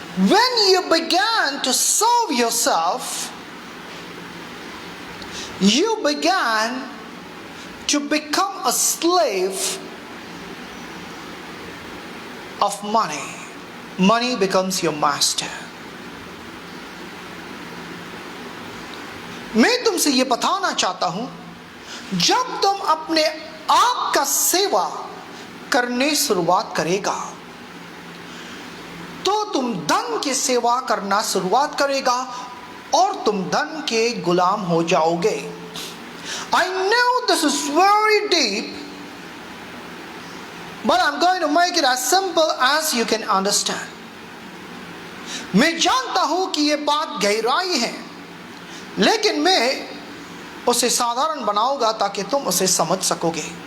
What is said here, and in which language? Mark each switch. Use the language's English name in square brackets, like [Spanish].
[English] When you began to serve yourself, you began to become a slave of money. Money becomes your master. [Hindi] मैं तुमसे ये बताना चाहता हूं, जब तुम अपने आप का सेवा करने शुरुआत करेगा तो तुम धन की सेवा करना शुरुआत करेगा और तुम धन के गुलाम हो जाओगे. [English] I know this is very deep, but I'm going to make it as simple as you can understand. [Hindi] मैं जानता हूं कि ये बात गहराई है, लेकिन मैं उसे साधारण बनाऊंगा ताकि तुम उसे समझ सकोगे.